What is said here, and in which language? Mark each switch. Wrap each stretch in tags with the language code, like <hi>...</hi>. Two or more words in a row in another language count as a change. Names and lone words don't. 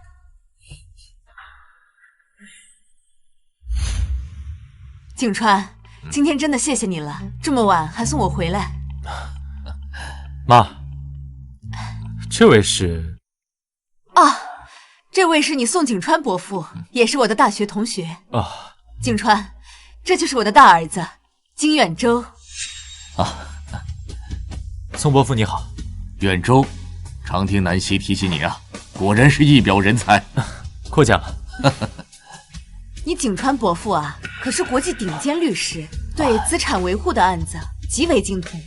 <zh>景川，今天真的謝謝你了，這麼晚還送我回來。媽，這位是？啊，這位是你宋景川伯父，也是我的大學同學。啊，景川，這就是我的大兒子金遠州。宋伯父你好。遠州，常聽南希提起你啊，果然是一表人才。過獎了。你景川伯父啊，可是國際頂尖律師，對資產維護的案子極為精通。</zh>